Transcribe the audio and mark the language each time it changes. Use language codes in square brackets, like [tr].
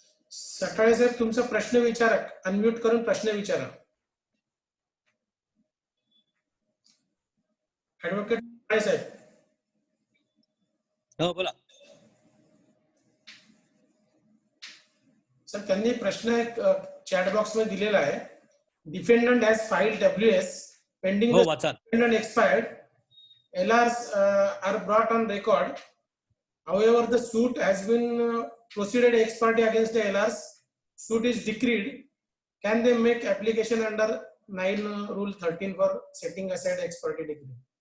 [mr] सकाळी साहेब तुमचा प्रश्न विचारा, अनम्यूट करून प्रश्न विचारा. ऍडव्होकेट साहेब. हो बोला. सर त्यांनी प्रश्न एक चॅट बॉक्स मध्ये दिलेला आहे. [en] defendant has filed WS pending [mr] हो वाचा. [en] defendant expired, LRs are brought on record. However, the suit has been proceeded ex parte against the LRs. Suit is decreed. Can they make application under 9 Rule 13 for setting aside ex parte decree?